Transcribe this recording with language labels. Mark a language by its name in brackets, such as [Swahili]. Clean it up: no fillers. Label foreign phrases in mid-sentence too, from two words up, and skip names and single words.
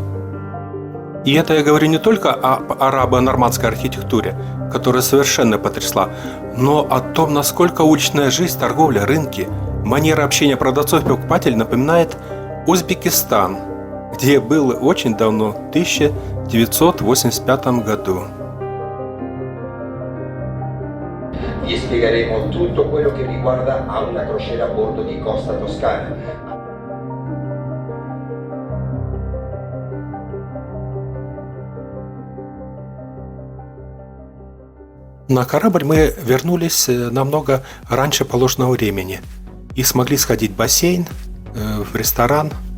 [Russian] И это я говорю не только о арабо-нормандской архитектуре, которая совершенно потрясла, но о том, насколько уличная жизнь, торговля, рынки, манера общения продавцов и покупателей напоминает Узбекистан, где я был очень давно, в 1985 году. [Italian] Gli spiegheremo tutto quello che riguarda a una crociera a bordo di Costa Toscana. [Russian] На корабль мы вернулись намного раньше положенного времени и смогли сходить в бассейн, в ресторан.